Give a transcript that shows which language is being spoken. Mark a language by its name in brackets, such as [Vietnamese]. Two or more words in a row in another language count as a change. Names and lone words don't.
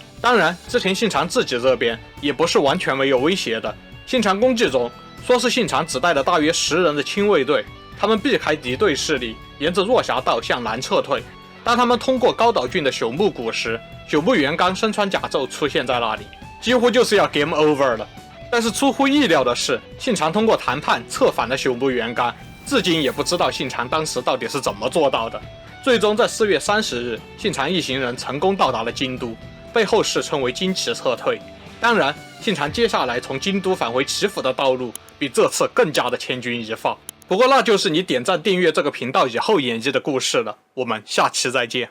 [Chinese] 當然，織田信長自己這邊也不是完全沒有威脅的。信長公記中說是信長只帶了大約10人的親衛隊，他們避開敵對勢力，沿着若狹道向南撤退。當他們通過高島郡的朽木谷時，朽木元綱身穿甲胄出現在那裡，幾乎就是要 [English] game over [Chinese] 了。但是出乎意料的是，信長通過談判策反了朽木元綱，至今也不知道信長当时到底是怎麼做到的。最終在4月30日，信长一行人成功到達了京都，被後世稱為金崎撤退。當然，信長接下來從京都返回岐阜的道路比這次更加的千鈞一髮。不過那就是你點讚訂閱這個頻道以後演繹的故事了。我們下期再見。